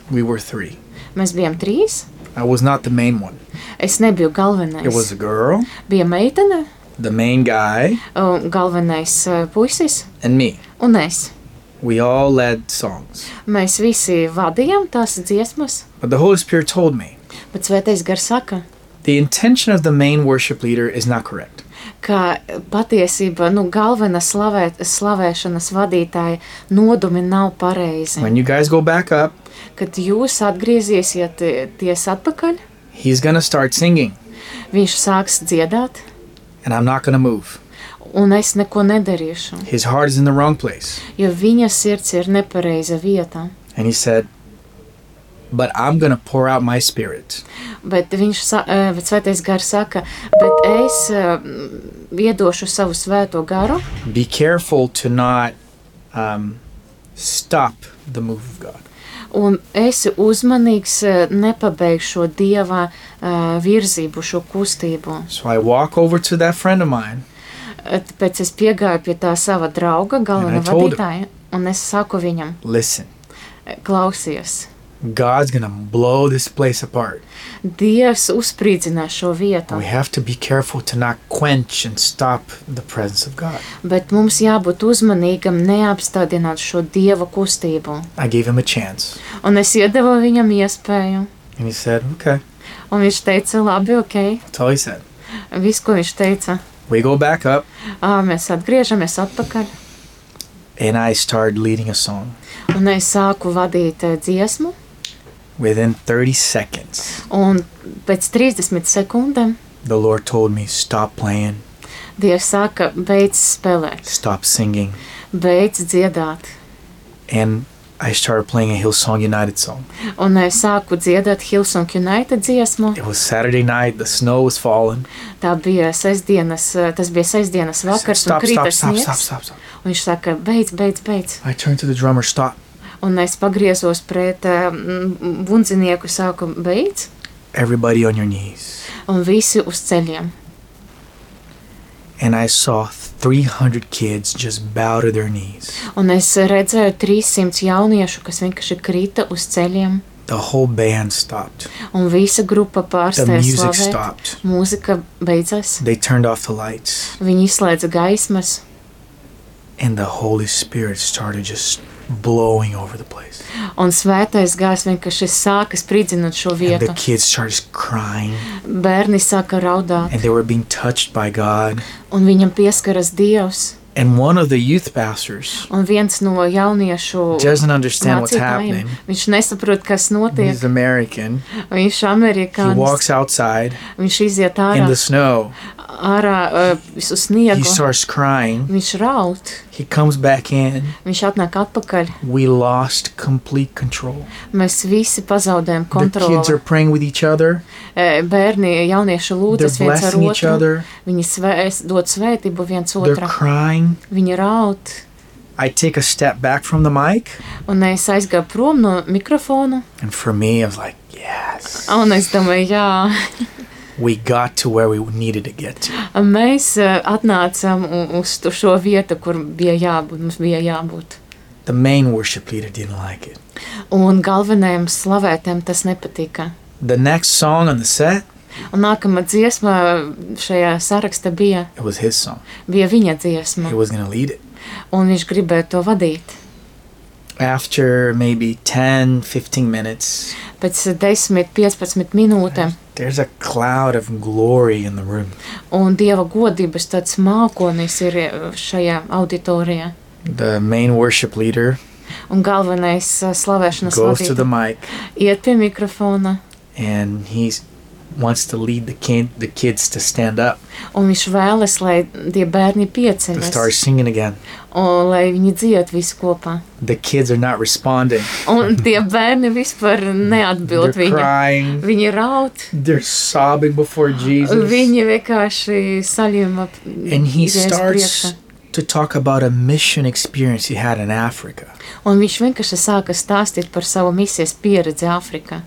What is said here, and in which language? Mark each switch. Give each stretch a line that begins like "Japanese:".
English: We were three.
Latvian: Mēs bijām trīs.
English: I was not the main one.
Latvian: Es nebiju galvenais.
English: It was a girl.
Latvian: Bija meitene.
English: The main guy.
Latvian: Galvenais puisis.
English: And me.
Latvian: Un es.
English: We all led songs.
Latvian: Mēs visi vadījām tās dziesmas.
English: But the Holy Spirit told me.
Latvian: Bet Svētais Gars saka.
English: The intention of the main worship leader is not correct.
Latvian: Ka patiesība, nu, galvena slavēšanas vadītāja nodumi nav pareizi.
English: When you guys go back up,
Latvian: kad jūs atgriezīsiet ties atpakaļ,
English: he's gonna start singing.
Latvian: Viņš sāks dziedāt.
English: And I'm not gonna move.
Latvian: Un es neko nedarīšu.
English: His heart is in the wrong place.
Latvian: Jo viņa sirds ir nepareiza vieta.
English: And he said, but I'm gonna pour out my spirit.
Latvian: Bet viņš Svētais Gars saka, bet es iedošu savu Svēto Garu.
English: Be careful to not stop the move of God.
Latvian: Un esi uzmanīgs nepabeigt šo Dieva virzību, šo kustību.
English: So I walk over to that friend of mine.
Latvian: Tāpēc es piegāju pie tā sava drauga, galvena vadītāja, un es saku viņam.
English: Listen.
Latvian: Klausies.
English: God's gonna blow this place apart.
Latvian: Dievs uzspridzinā šo vietu.
English: We have to be careful to not quench and stop the presence of God.
Latvian: Bet mums jābūt uzmanīgam neapstādināt šo Dieva kustību.
English: I gave him a chance.
Latvian: Un es iedevu viņam iespēju.
English: And he said, okay.
Latvian: Un viņš teica, labi, okay.
English: That's all he said.
Latvian: Viss, ko viņš teica.
English: We go back up.
Latvian: Mēs atgriežamies atpakaļ.
English: And I started leading a song.
Latvian: Un es sāku vadīt dziesmu.
English: Within 30 seconds.
Latvian: Un pēc 30 sekundēm.
English: The Lord told me, stop playing.
Latvian: Dievs saka, beidz spēlēt.
English: Stop singing.
Latvian: Beidz dziedāt.
English: And I started playing a Hillsong United song.
Latvian: Un es sāku dziedāt Hillsong United dziesmu.
English: It was Saturday night, the snow was falling.
Latvian: Tā bija sestdienas, tas bija sestdienas vakars,
English: stop,
Latvian: un krita sniegs. Stop. Un viņš saka, beidz.
English: I turned to the drummer, stop.
Latvian: Un es pagriezos pret bundzinieku, sāku, beidz.
English: Everybody on your knees.
Latvian: Un visi uz ceļiem.
English: And I saw 300 kids just bow to their knees.
Latvian: Un es redzēju 300 jauniešu, kas vienkārši krita uz ceļiem.
English: The whole band stopped.
Latvian: Un visa grupa pārstāja slavēt.
English: The music stopped.
Latvian: Mūzika beidzās.
English: They turned off the lights.
Latvian: Viņi izslēdza gaismas.
English: And the Holy Spirit started just blowing over the place.
Latvian: Un Svētais Gars vienkārši sāka spridzināt šo vietu.
English: And the kids started crying.
Latvian: Bērni sāka raudāt.
English: And they were being touched by God.
Latvian: Un viņam pieskaras Dievs.
English: And one of the youth pastors.
Latvian: Un viens no jauniešu
English: doesn't understand what's happening.
Latvian: Viņš nesaprot, kas notiek.
English: He's American.
Latvian: Viņš amerikānis.
English: He walks outside.
Latvian: Viņš iziet ārā.
English: In the snow.
Latvian: Ārā visu sniegu.
English: He starts crying.
Latvian: Viņš raud.
English: He comes back in.
Latvian: Viņš atnāk atpakaļ.
English: We lost complete control.
Latvian: Mēs visi pazaudējam kontroli.
English: The kids are praying with each other.
Latvian: Bērni, jaunieši lūdzas viens ar otru. Viņi dod svētību viens otram.
English: They're crying.
Latvian: Viņi raud.
English: I take a step back from the mic.
Latvian: Un es aizgāju prom no mikrofonu.
English: And for me, I was like, yes.
Latvian: Un es domāju, jā.
English: We got to where we needed to get.
Latvian: Mēs atnācām uz šo vietu, kur bija jābūt, mums bija jābūt.
English: The main worship leader didn't like it.
Latvian: Un galvenajam slavētēm tas nepatika.
English: The next song on the set.
Latvian: Un nākamā dziesma šajā sarakstā bija.
English: It was his song.
Latvian: Bija viņa dziesma.
English: He was gonna lead it.
Latvian: Un viņš gribēja to vadīt.
English: After maybe 10-15 minutes.
Latvian: Pēc 10-15 minūtēm.
English: There's a cloud of glory in the room.
Latvian: Un Dieva godības tāds mākonis ir šajā auditorijā.
English: The main worship leader.
Latvian: Un galvenais slavēšanas
English: vadītājs. Goes to the mic.
Latvian: Iet pie mikrofona.
English: And he wants to lead the kids to stand up.
Latvian: Un viņš vēlas, lai tie bērni pieceļas.
English: To start singing again.
Latvian: Un lai viņi dzied visu kopā.
English: The kids are not responding.
Latvian: Un tie bērni vispār neatbild
English: viņam. They're crying.
Latvian: Viņi raud.
English: They're sobbing before Jesus.
Latvian: Viņi vienkārši saļuma.
English: And he starts to talk about a mission experience he had in Africa.
Latvian: Un viņš vienkārši sāka stāstīt par savu misijas pieredzi Afrikā.